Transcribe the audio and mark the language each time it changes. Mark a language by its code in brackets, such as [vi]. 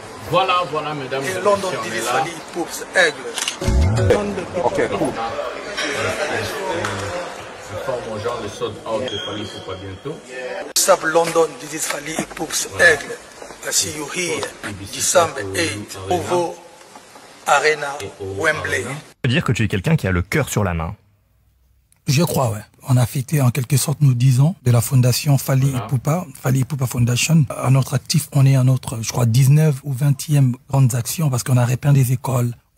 [fr] Voilà, voilà, mesdames et [en] London [fr] messieurs, on est là. Fally Poups, Aigle. [en] Ok, cool. [fr] Informe aux gens de sold out de Fally Poupa bientôt. [en] Sub London, this is Fally Poups, Aigle. I see you here, December 8, OVO Arena, Wembley. [fr] Ça veut dire que tu es quelqu'un qui a le cœur sur la main. Je crois, ouais. On a fêté en quelque sorte nos 10 ans de la fondation Fally Poupa Foundation. À notre actif, on est à notre, je crois, 19 ou 20e grandes actions parce qu'on a repeint des écoles.